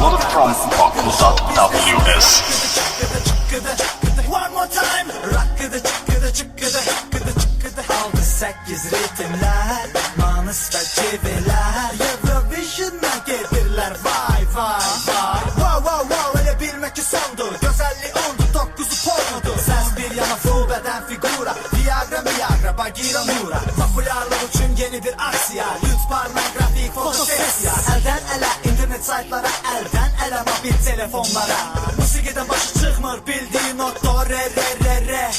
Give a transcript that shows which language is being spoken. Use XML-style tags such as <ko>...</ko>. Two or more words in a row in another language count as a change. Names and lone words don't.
<en>from Bakuza WS. One more time.</en> <az>Rakkıdı çıkkıdı çıkkıdı çıkkıdı çıkkıdı. 6-8 ritimler, Manus ve çiviler, Eurovision'a gelirler. Vay vay vay. Wow wow wow, öyle bilmek ki sondu. Gözelliği oldu, 9'u pornodu. Ses bir yana, full beden figura. Viagra Viagra, Bagheera Mura. Popularlar için yeni bir aksiya. Lütf pornografik fotosesya. Elden ele, internet saytlara, elden ele mobil telefonlara. Musikiden başı çıkmır, bildiğin not do re re re re.</az>